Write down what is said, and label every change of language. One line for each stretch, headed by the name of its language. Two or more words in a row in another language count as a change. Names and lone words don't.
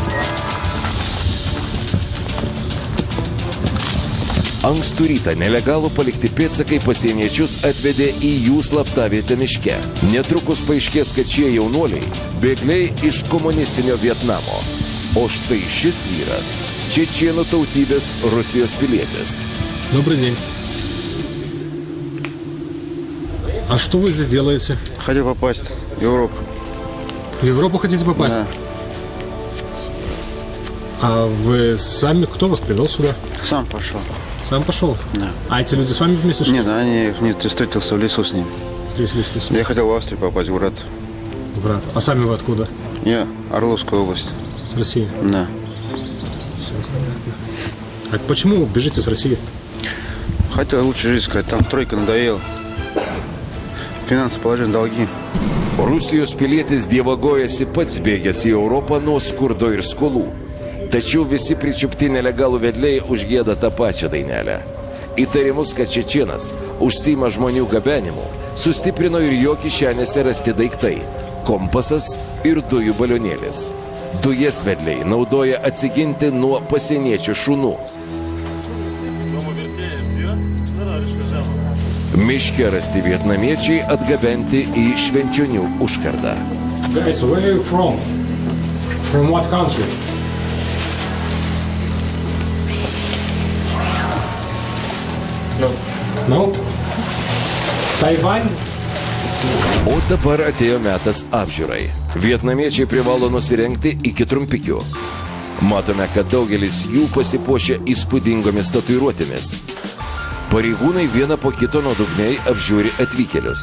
Lithuanian: Ankstų rytą nelegalų palikti pėdsakai pasieniečius atvedė į jų slaptavietę miške. Netrukus paaiškės, kad šie jaunuoliai bėgliai iš komunistinio Vietnamo. O štai šis vyras – čečėnų tautybės Rusijos pilietis.
Russian: Добрый день. А что вы здесь делаете? Хотел попасть в Европу. В Европу хотите попасть? Да. А вы сами, кто вас привел сюда? Сам пошел. Сам пошел? Да. А эти люди с вами вместе шли? Нет, они не встретился в лесу с ним. тряслись? Я хотел в Австрию попасть, в брат. Брат. А сами вы откуда? Я, Орловская область. С России? Да. Все понятно. А почему бежите с России? Хотел лучше жизнь сказать, там тройка надоела. Финансовое положение, долги.
Lithuanian: Rusijos pilietis dievagojasi pats bėgęs į Europą nuo skurdo ir skolų. Tačiau visi pričiupti nelegalų vedliai užgėda tą pačią dainelę. Įtarimus, kad čečėnas užsiima žmonių gabenimu, sustiprino ir jo kišenėse rasti daiktai – kompasas ir dujų balionėlis. Dujas vedliai naudoja atsiginti nuo pasieniečių šunų. Miške rasti vietnamiečiai atgabenti į Švenčionių užkardą.
English: Guys, where are you from? From what country? No? Taiwan?
Lithuanian: O dabar atėjo metas apžiūrai. Vietnamiečiai privalo nusirengti iki trumpikių. Matome, kad daugelis jų pasipuošia įspūdingomis tatuiruotėmis. Pareigūnai vieną po kito nuodugniai apžiūri atvykėlius.